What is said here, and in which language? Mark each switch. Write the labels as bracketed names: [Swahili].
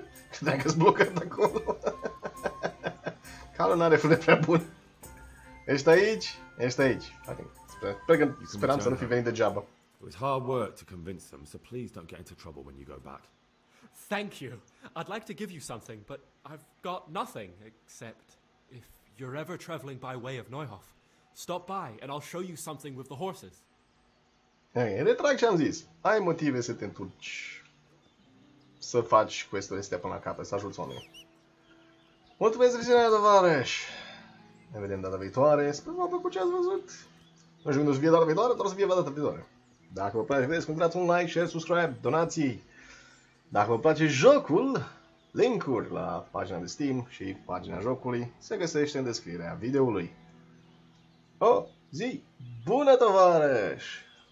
[Romanian] Credeam că-s blocat acolo. Calul n-are frâne prea bun. Ești aici? Ești aici. Speram să nu fi venit degeaba. [English] It was hard work to convince them, so please don't get into trouble when you go back. Thank you. I'd like to give you something, but I've got nothing except if you're ever traveling by way of Neuhof, stop by and I'll show you something with the horses. [Romanian] Retrag ce am zis. Ai motive să te întorci. Să faci quest-urile astea până la capăt, să ajuți oamenii. Mulțumesc de viziunea, tovarăși! Ne vedem data viitoare. Sper că v-a plăcut ce ați văzut. Nu știu când o să fie data viitoare, dar o să fie data viitoare. Dacă vă place, vedeți, considerați un like, share, subscribe, donații. Dacă vă place jocul, link-uri la pagina de Steam și pagina jocului se găsește în descrierea videoului. O zi bună, tovarăși!